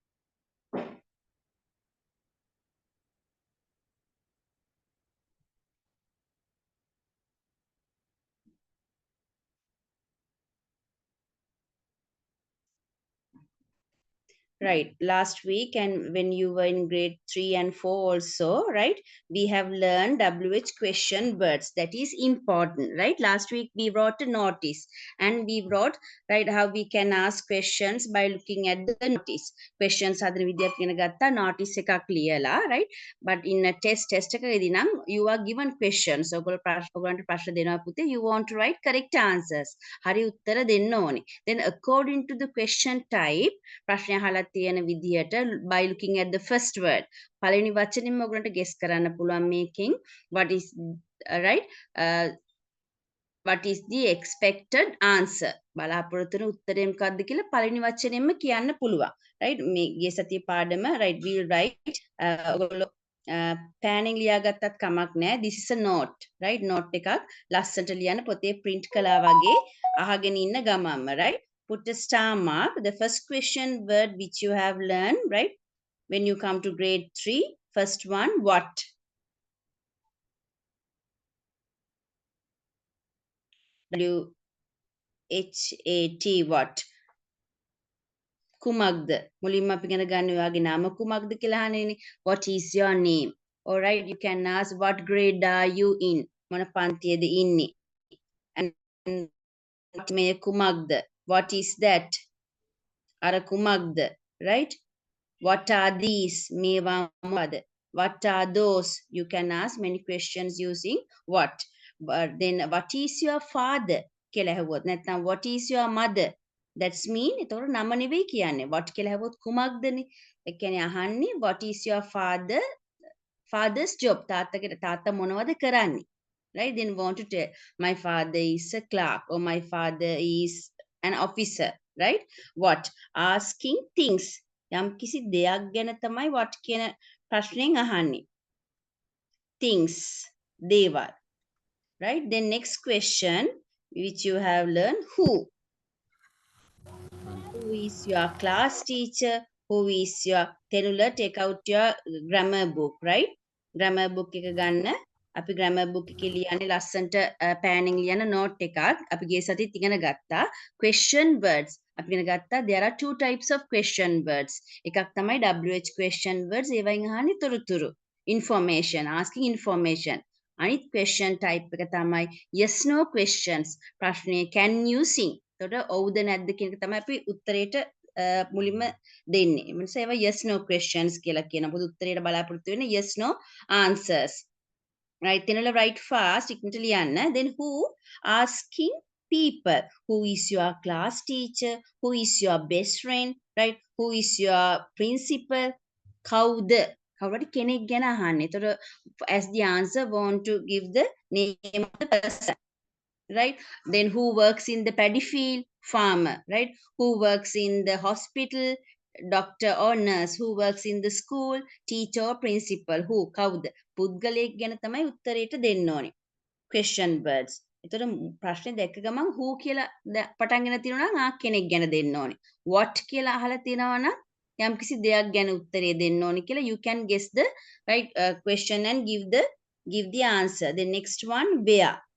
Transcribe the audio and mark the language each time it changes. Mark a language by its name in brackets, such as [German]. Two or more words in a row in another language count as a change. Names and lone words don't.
[English] Right, last week and when you were in grade 3 and 4 also, right, we have learned WH question words. That is important, right? Last week we wrote a notice and we wrote, right, how we can ask questions by looking at the notice. [Sinhala] Questions hadana විදියට ගත්තා notice එකක් ලියලා, [English] right? But in a test [Sinhala] එකකදී නම් [English] you are given questions. [Sinhala] ඔයගොල්ලන්ට ප්‍රශ්න දෙනවා පුතේ, [English] you want to write correct answers. [Sinhala] හරි උත්තර දෙන්න ඕනේ. [English] Then according to the question type, [Sinhala] ප්‍රශ්නය අහලා තියෙන විදිහට [English] by looking at the first word [Sinhala] පළවෙනි වචනින්ම ඔයගලන්ට guess කරන්න පුළුවන් මේකෙන් [English] what is right what is the expected answer [Sinhala] බලාපොරොත්තු වෙන උත්තරය මොකක්ද කියලා පළවෙනි වචනයෙන්ම කියන්න පුළුවන් [English] right [Sinhala] මේ ගිය සතියේ පාඩම [English] right we'll write [Sinhala] ඔයගොල්ලෝ පෑනින් ලියාගත්තත් කමක් නැහැ [English] this is a note right note [Sinhala] එකක් ලස්සනට ලියන්න පොතේ print කළා වගේ අහගෙන ඉන්න ගමන්ම [English] right put a star mark the first question word which you have learned right when you come to grade 3 first one what WHAT what [Sinhala] කුමක්ද මුලින්ම අපි ඉගෙන ගන්න ඔයාගේ නම කුමක්ද කියලා අහන්නේනේ [English] what is your name all right you can ask what grade are you in [Sinhala] මොන පන්තියේද ඉන්නේ [English] and මේ කුමක්ද what is that [Sinhala] අර කුමක්ද [English] right what are these [Sinhala] මේවා මොකද [English] what are those you can ask many questions using what but then what is your father [Sinhala] කියලා ඇහුවොත් නැත්නම් [English] what is your mother that's mean [Sinhala] එතකොට නම නෙවෙයි කියන්නේ [English] what [Sinhala] කියලා ඇහුවොත් කුමක්දනේ ඒ කියන්නේ අහන්නේ [English] what is your father's job [Sinhala] තාත්තා මොනවද කරන්නේ [English] right then want to tell my father is a clerk or my father is an officer right what asking things [Sinhala] යම් කිසි දෙයක් ගැන තමයි [English] what [Sinhala] කියන ප්‍රශ්නයෙන් අහන්නේ [English] things දේවල් right then next question which you have learned who is your class teacher who is your tenula take out your grammar book right grammar book [Sinhala] එක ගන්න අපි [English] grammar book [Sinhala] එකේ ලියන්නේ ලස්සන්ට පෑනින් ලියන note එකක් අපි ගිය සතියේත් ඉගෙන ගත්තා [English] question words [Sinhala] අපි ඉගෙන ගත්තා [English] there are two types of question words [Sinhala] එකක් තමයි [English] WH question words [Sinhala] ඒවයින් අහන්නේ තොරතුරු [English] information asking information [Sinhala] අනිත් [English] question type [Sinhala] එක තමයි [English] yes no questions [Sinhala] ප්‍රශ්නය [English] can you sing [Sinhala] එතකොට ඔව්ද නැද්ද කියන එක තමයි අපි උත්තරේට මුලින්ම දෙන්නේ. ඒ නිසා ඒවා [English] yes no questions [Sinhala] කියලා කියනවා. මොකද උත්තරේට බලාපොරොත්තු වෙන්නේ [English] yes no answers. Right, then write fast, [Sinhala] ඉක්මනට ලියන්න. [English] Then who asking people. Who is your class teacher? Who is your best friend? Right? Who is your principal? [Sinhala] කවුද? කවුරුහරි කෙනෙක් ගැන අහන්නේ. [English] එතකොට as the answer want to give the name of the person. Right then who works in the paddy field farmer right who works in the hospital doctor or nurse who works in the school teacher [Sinhala] or principal who කවුද පුද්ගලයෙක් ගැන තමයි උත්තරේට දෙන්න ඕනේ [English] question words [Sinhala] එතකොට ප්‍රශ්නේ දැක්ක ගමන් who කියලා පටන් ගෙන තියෙනවා නම් කෙනෙක් ගැන දෙන්න ඕනේ what කියලා අහලා තියෙනවා නම් යම්කිසි දෙයක් ගැන උත්තරේ දෙන්න ඕනේ කියලා [English] you can guess the right question and give the answer the next one where